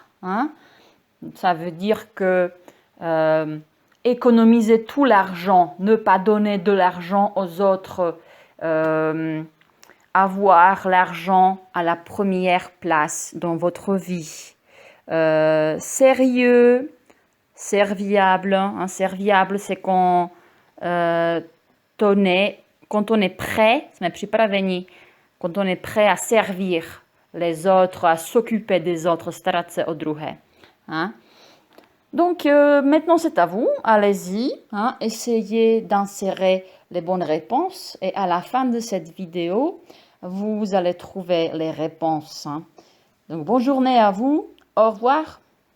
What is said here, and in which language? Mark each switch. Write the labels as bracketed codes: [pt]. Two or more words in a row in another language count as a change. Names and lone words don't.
[fr] Ça veut dire que économiser tout l'argent, ne pas donner de l'argent aux autres avoir l'argent à la première place dans votre vie. Sérieux, serviable. Hein, serviable, c'est quand quand on est prêt, [cs] jsme připraveni, [fr] quand on est prêt à servir les autres, à s'occuper des autres, [cs] starat se o druhé. [fr] Hein? Donc maintenant c'est à vous, allez-y, hein, essayez d'insérer les bonnes réponses et à la fin de cette vidéo, vous allez trouver les réponses. Hein. Donc bonne journée à vous, au revoir.